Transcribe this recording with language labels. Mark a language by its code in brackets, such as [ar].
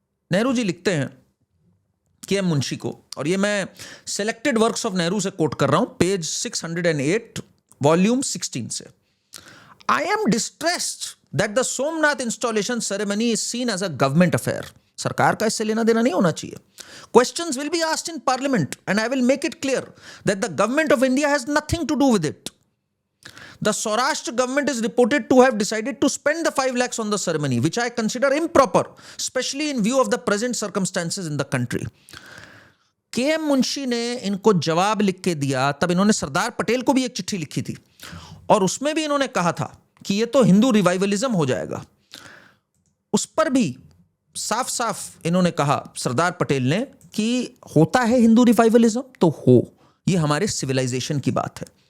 [hi] नेहरू जी लिखते हैं के.एम. मुंशी को, और ये मैं सेलेक्टेड वर्क्स ऑफ नेहरू से कोट कर रहा हूं, पेज 608 वॉल्यूम 16 से। [en] I am distressed that the Somnath installation ceremony is seen as a government affair. [hi] सरकार का इससे लेना देना नहीं होना चाहिए। [en] Questions will be asked in Parliament, and I will make it clear that the government of India has nothing to do with it. The Saurashtra government is reported to have decided to spend the 5 lakhs on the ceremony, which I consider improper, especially in view of the present circumstances in the country. [hi] KM. Munshi ने इनको जवाब लिख के दिया। तब इन्होंने सरदार पटेल को भी एक चिट्ठी लिखी थी और उसमें भी इन्होंने कहा था कि ये तो हिंदू रिवाइवलिज्म हो जाएगा। उस पर भी साफ साफ इन्होंने कहा सरदार पटेल ने कि होता है हिंदू रिवाइवलिज्म तो हो, ये हमारे सिविलाइजेशन की बात है।